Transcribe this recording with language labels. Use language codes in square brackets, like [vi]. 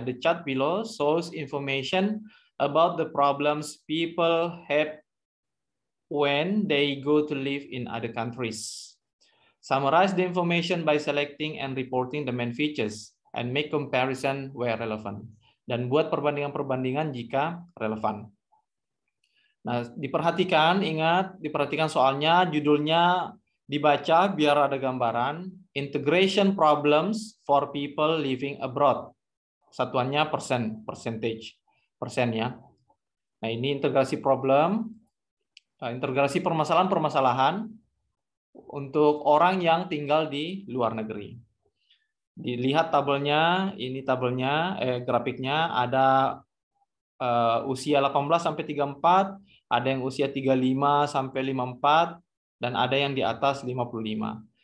[en] The chart below shows information about the problems people have when they go to live in other countries. Summarize the information by selecting and reporting the main features and make comparison where relevant. [id] Dan buat perbandingan-perbandingan jika relevan. Nah, diperhatikan soalnya, judulnya dibaca biar ada gambaran. [en] Integration problems for people living abroad. [id] Satuannya percentage, persen ya. Nah, ini integrasi problem, integrasi permasalahan-permasalahan untuk orang yang tinggal di luar negeri. Dilihat tabelnya, ini tabelnya, grafiknya ada usia 18 sampai 34, ada yang usia 35 sampai 54, dan ada yang di atas 55.